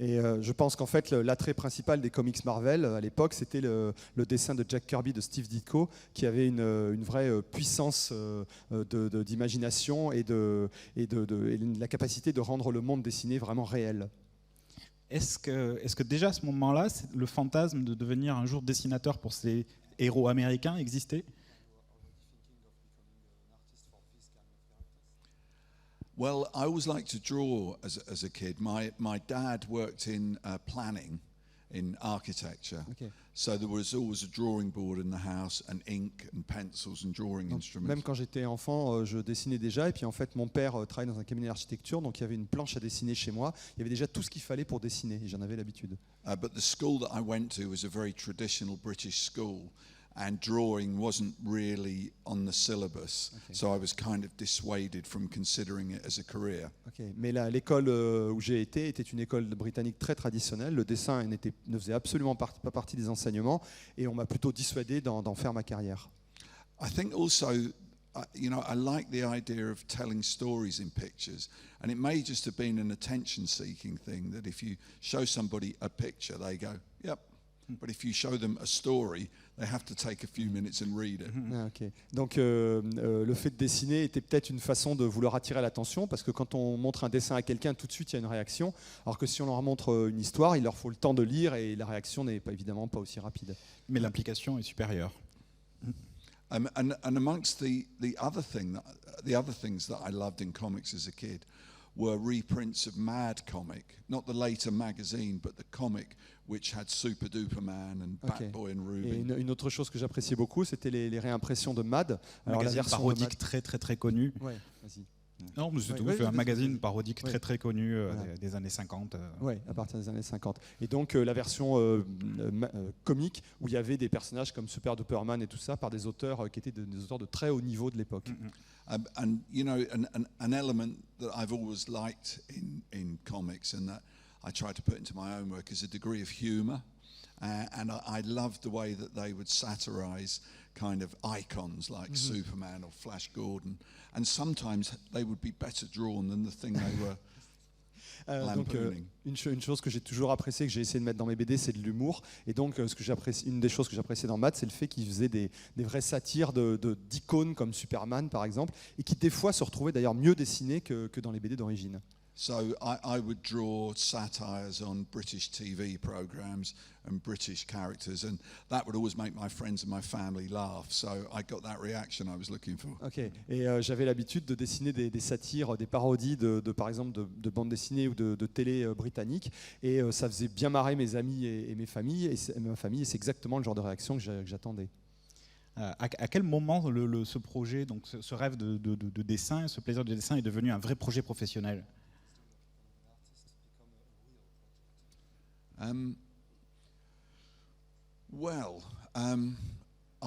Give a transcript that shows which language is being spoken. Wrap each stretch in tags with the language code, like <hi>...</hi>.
<fr>Et je pense qu'en fait, l'attrait principal des comics Marvel à l'époque, c'était le dessin de Jack Kirby, de Steve Ditko, qui avait une vraie puissance d'imagination et la capacité de rendre le monde dessiné vraiment réel. Est-ce que déjà à ce moment-là, le fantasme de devenir un jour dessinateur pour ces héros américains existait ?</fr> <en>Well, I always liked to draw as a kid. My dad worked in planning, in architecture. Okay. So there was always a drawing board in the house and ink and pencils and drawing instruments.</en> <fr>Même quand j'étais enfant, je dessinais déjà. Et puis en fait, mon père travaillait dans un cabinet d'architecture, donc il y avait une planche à dessiner chez moi. Il y avait déjà tout ce qu'il fallait pour dessiner, et j'en avais l'habitude.</fr> <en>But the school that I went to was a very traditional British school, and drawing wasn't really on the syllabus. Okay. So I was kind of dissuaded from considering it as a career. Okay.</en> <fr>Mais l'école où j'ai été était une école britannique très traditionnelle. Le dessin ne faisait absolument pas partie des enseignements, et on m'a plutôt dissuadé d'en faire ma carrière.</fr> <en>I think also, you know, I like the idea of telling stories in pictures, and it may just have been an attention-seeking thing that if you show somebody a picture, they go, "Yep." But if you show them a story, they have to take a few minutes and read it. Ah, okay.</en> <fr>Donc le fait de dessiner était peut-être une façon de vouloir attirer l'attention, parce que quand on montre un dessin à quelqu'un, tout de suite il y a une réaction, alors que si on leur montre une histoire, il leur faut le temps de lire et la réaction n'est évidemment pas aussi rapide. Mais l'implication est supérieure.</fr> <en>And amongst the other things that I loved in comics as a kid were reprints of Mad Comic, not the later magazine, but the comic which had Super Duper Man and Batboy and Ruby.</en> <fr>Et une autre chose que j'appréciais beaucoup, c'était les réimpressions de Mad. Alors la version parodique très connue. Ouais, vas-y. Non, mais c'est tout. C'est un magazine parodique très connu des années 50. Oui, à partir des années 50. Et donc la version comique, où il y avait des personnages comme Super Duperman et tout ça, par des auteurs qui étaient des auteurs de très haut niveau de l'époque.</fr> <en>And you know, an element that I've always liked in comics, and that I try to put into my own work, is a degree of humour. And I loved the way that they would satirize kind of icons like Superman or Flash Gordon, and sometimes they would be better drawn than the thing they were lampooning.</en> <fr>Donc, une chose que j'ai toujours appréciée, que j'ai essayé de mettre dans mes BD, c'est de l'humour. Et donc, une des choses que j'appréciais dans Matt, c'est le fait qu'il faisait des vraies satires d'icônes comme Superman, par exemple, et qui des fois se retrouvaient d'ailleurs mieux dessinées que dans les BD d'origine.</fr> <en>So I would draw satires on British TV programs and British characters, and that would always make my friends and my family laugh. So I got that reaction I was looking for. Ok.</en> <fr>Et j'avais l'habitude de dessiner des satires, des parodies par exemple de bandes dessinées ou de télé britanniques, et ça faisait bien marrer mes amis et ma famille, et c'est exactement le genre de réaction que j'attendais. À quel moment ce projet, donc ce rêve de dessin, ce plaisir de dessin est devenu un vrai projet professionnel ?</fr>